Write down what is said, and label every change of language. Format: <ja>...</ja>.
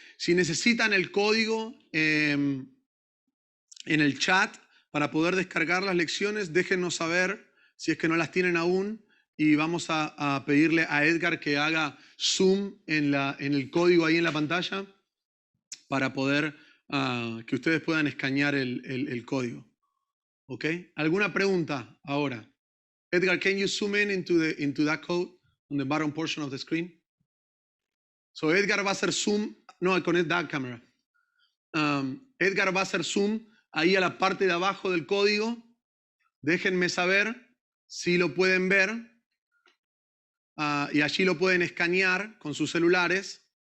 <es>Si necesitan el código en el chat para poder descargar las lecciones, déjenos saber si es que no las tienen aún y vamos a pedirle a Edgar que haga zoom en el código ahí en la pantalla para poder que ustedes puedan escanear el código. ¿Ok? ¿Alguna pregunta ahora?</es> <en>Edgar, can you zoom into that code on the bottom portion of the screen?</en> <es>So Edgar va a hacer zoom, no, con</es> <en>that camera.</en> <es>Edgar va a hacer zoom ahí a la parte de abajo del código. Déjenme saber si lo pueden ver. Y allí lo pueden escanear con sus celulares.</es>